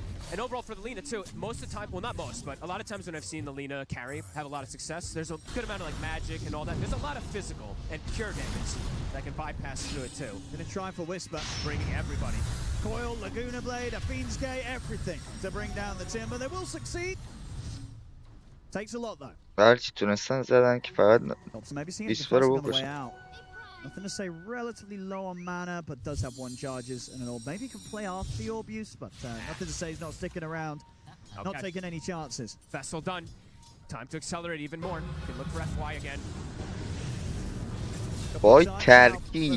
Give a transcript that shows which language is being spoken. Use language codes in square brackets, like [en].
[en] And overall for the Lina too, most of the time, well not most, but a lot of times when I've seen the Lina carry have a lot of success, there's a good amount of like magic and all that. There's a lot of physical and pure damage that can bypass through it too. Gonna try for Whisper. Bringing everybody. Coil, Laguna Blade, a Fiend's Gate, everything to bring down the Timber. They will succeed. Takes a lot though. [fa] هرچی تونستن زدن که فقط Whisper رو بکشن. [en] Nothing to say, relatively low on mana, but does have one charges and an orb. Maybe can play after the orb use, but nothing to say, he's not sticking around. Okay. Not taking any chances. Vessel done. Time to accelerate even more. Can look for FY again. Boy, Turkey.